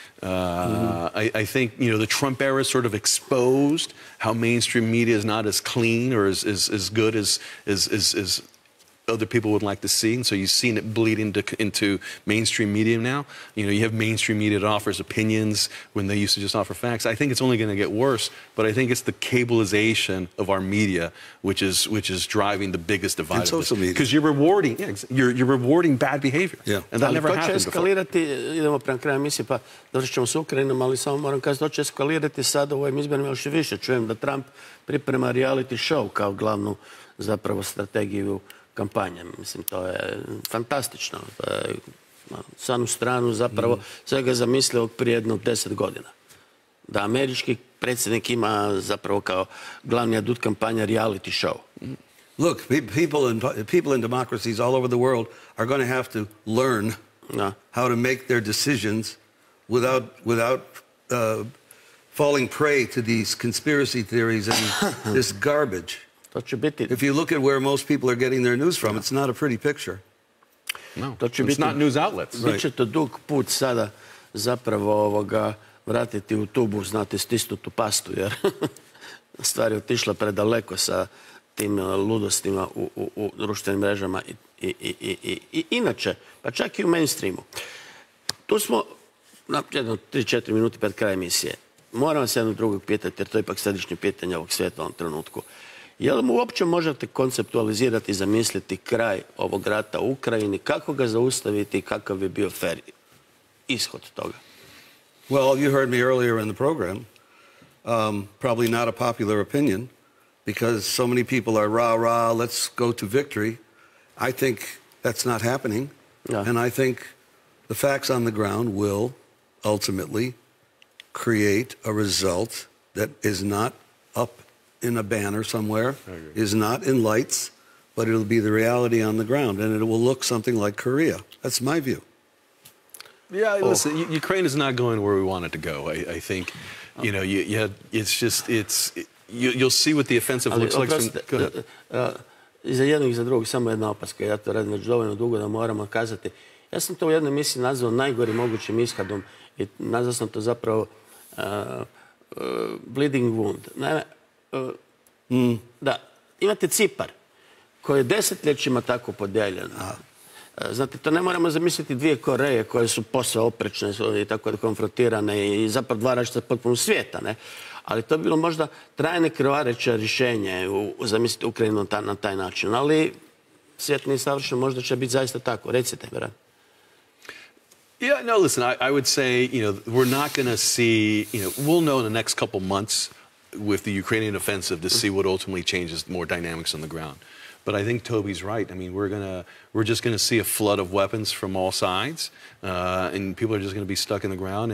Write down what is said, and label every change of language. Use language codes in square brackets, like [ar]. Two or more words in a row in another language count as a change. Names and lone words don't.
[en] I think, you know, the Trump era sort of exposed how mainstream media is not as clean or as good as other people would like to see, and so you've seen it bleed into mainstream media now. You know, you have mainstream media that offers opinions when they used to just offer facts. I think it's only going to get worse, but I think it's the cableization of our media which is driving the biggest divide. And social media, because you're rewarding bad behavior. Yeah. And that never happened before. [hr] Idemo prema kraju emisije, pa doći ćemo s Ukrajinom, ali samo moram kazati, to će eskalirati sad u ovim izborima još i više. Čujem da Trump priprema [en] reality show [hr] kao glavnu zapravo strategiju kampanje. Mislim, to je fantastično. To je sanu stranu zapravo svega zamislio prije jedno 10 godina. Da američki predsjednik ima zapravo kao glavni adut kampanja [en] reality show. Look, people in democracies all over the world are going to have to learn how to make their decisions without falling prey to these conspiracy theories and this garbage. If you look at where most people are getting their news from, it's not a pretty picture. No, it's not news outlets. [hr] Biće to dug put sada zapravo vratiti u tubu, znate, stisnutu pastu, jer stvar je otišla predaleko sa tim ludostima u društvenim mrežama i inače, pa čak i u mainstreamu. Tu smo, jedno 3-4 minuti pred kraj emisije. Moram vas jedno drugog pitati, jer to je ipak središnje pitanje ovog svijeta u ovom trenutku. Je li mu uopće možete konceptualizirati i zamisliti kraj ovog rata u Ukrajini, kako ga zaustaviti i kakav bi bio fer ishod toga? [en] Well, you heard me earlier in the program. Probably not a popular opinion, because so many people are rah, let's go to victory. I think that's not happening. Yeah. And I think the facts on the ground will ultimately create a result that is not up in a banner somewhere, is not in lights, but it'll be the reality on the ground, and it will look something like Korea. That's my view. Yeah, listen, Ukraine is not going where we want it to go. I think, you know, you'll see what the offensive looks like. Go ahead. [hr] I za jednog i za drugog samo jedna opaska. Ja to radim već dovoljno dugo da moramo kazati. Ja sam to u jednoj emisiji nazvao najgorim mogućim ishodom i nazvao sam to zapravo [en] bleeding wound. [hr] Naime, da, imate Cipar koji je desetljećima tako podijeljen. Znate, to ne moramo zamisliti dvije Koreje koje su posve oprečne i tako konfrontirane i zapravo dva različita potpuno svijeta, ne? Ali to bi bilo možda trajne krvareće rješenje zamisliti Ukrajinu na taj način. Ali svijet nije savršen, možda će biti zaista tako. Recite, Bryan. [en] Yeah, no, listen, I would say, you know, we're not going to see, you know, we'll know in the next couple months with the Ukrainian offensive to see what ultimately changes more dynamics on the ground. But I think Toby's right. I mean, we're just going to see a flood of weapons from all sides, and people are just going to be stuck in the ground.